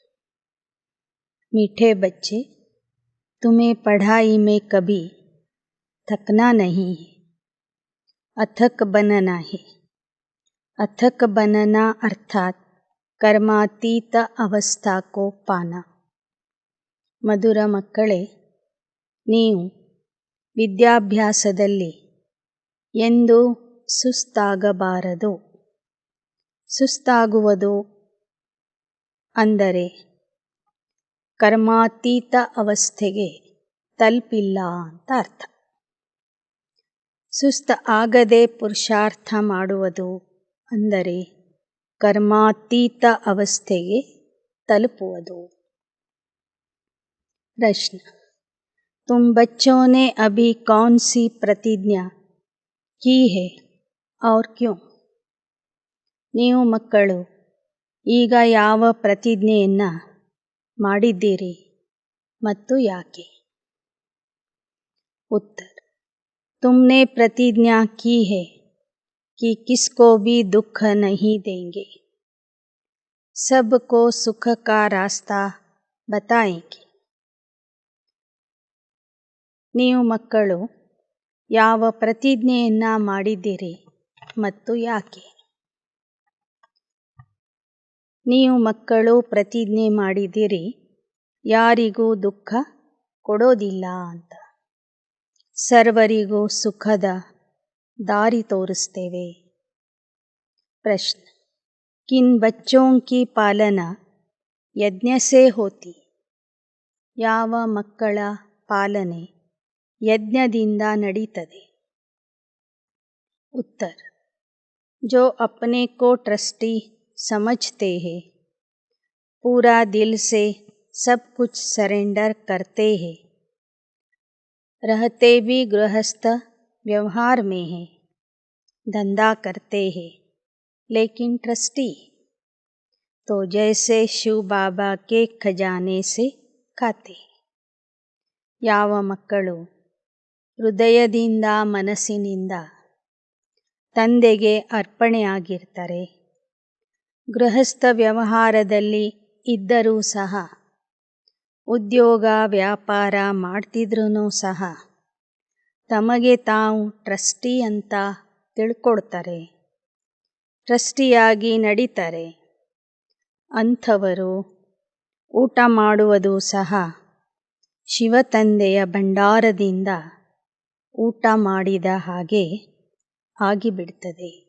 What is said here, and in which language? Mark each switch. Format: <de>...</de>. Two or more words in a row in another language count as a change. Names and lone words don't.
<hi>मीठे बच्चे, तुम्हें पढ़ाई में कभी थकना नहीं है, अथक बनना है. अथक बनना अर्थात कर्मातीत अवस्था को पाना.</hi> <kn>ಮಧುರ ಮಕ್ಕಳೇ, ನೀವು ವಿದ್ಯಾಭ್ಯಾಸದಲ್ಲಿ ಎಂದೂ ಸುಸ್ತಾಗಬಾರದು. ಸುಸ್ತಾಗುವುದು ಅಂದರೆ ಕರ್ಮಾತೀತ ಅವಸ್ಥೆಗೆ ತಲುಪಿಲ್ಲ ಅಂತ ಅರ್ಥ. ಸುಸ್ತ ಆಗದೆ ಪುರುಷಾರ್ಥ ಮಾಡುವುದು ಅಂದರೆ ಕರ್ಮಾತೀತ ಅವಸ್ಥೆಗೆ ತಲುಪುವುದು.</kn> <hi>प्रश्न: तुम बच्चों ने अभी कौन सी प्रतिज्ञा की है और क्यों?</hi> <kn>ನೀವು ಮಕ್ಕಳು ಈಗ ಯಾವ ಪ್ರತಿಜ್ಞೆಯನ್ನು ಮಾಡಿದ್ದೀರಿ ಮತ್ತು ಯಾಕೆ?</kn> <hi>उत्तर: तुमने प्रतिज्ञा की है कि किसको भी दुख नहीं देंगे, सबको सुख का रास्ता बताएंगे.</hi> <kn>ನೀವು ಮಕ್ಕಳು ಯಾವ ಪ್ರತಿಜ್ಞೆಯನ್ನು ಮಾಡಿದ್ದೀರಿ ಮತ್ತು ಯಾಕೆ? ನೀವು ಮಕ್ಕಳು ಪ್ರತಿಜ್ಞೆ ಮಾಡಿದ್ದೀರಿ ಯಾರಿಗೂ ದುಃಖ ಕೊಡೋದಿಲ್ಲ ಅಂತ. ಸರ್ವರಿಗೂ ಸುಖದ ದಾರಿ ತೋರಿಸ್ತೇವೆ.</kn> <hi>प्रश्न: किन बच्चों की पालना यज्ञ से होती?</hi> <kn>ಯಾವ ಮಕ್ಕಳ ಪಾಲನೆ ಯಜ್ಞದಿಂದ ನಡೀತದೆ?</kn> <hi>उत्तर: जो अपने को ट्रस्टी समझते हैं, पूरा दिल से सब कुछ सरेंडर करते हैं, रहते भी गृहस्थ व्यवहार में हैं, धंधा करते हैं लेकिन ट्रस्टी, तो जैसे शिव बाबा के खजाने से खाते.</hi> <kn>ಯಾವ ಮಕ್ಕಳು ಹೃದಯದಿಂದ ಮನಸ್ಸಿನಿಂದ ತಂದೆಗೆ ಅರ್ಪಣೆಯಾಗಿರ್ತಾರೆ, ಗೃಹಸ್ಥ ವ್ಯವಹಾರದಲ್ಲಿ ಇದ್ದರೂ ಸಹ, ಉದ್ಯೋಗ ವ್ಯಾಪಾರ ಮಾಡ್ತಿದ್ರೂ ಸಹ ತಮಗೆ ತಾವು ಟ್ರಸ್ಟಿ ಅಂತ ತಿಳ್ಕೊಳ್ತಾರೆ, ಟ್ರಸ್ಟಿಯಾಗಿ ನಡೀತಾರೆ, ಅಂಥವರು ಊಟ ಮಾಡುವುದು ಸಹ ಶಿವತಂದೆಯ ಭಂಡಾರದಿಂದ ಊಟ ಮಾಡಿದ ಹಾಗೆ ಆಗಿಬಿಡ್ತದೆ.</kn>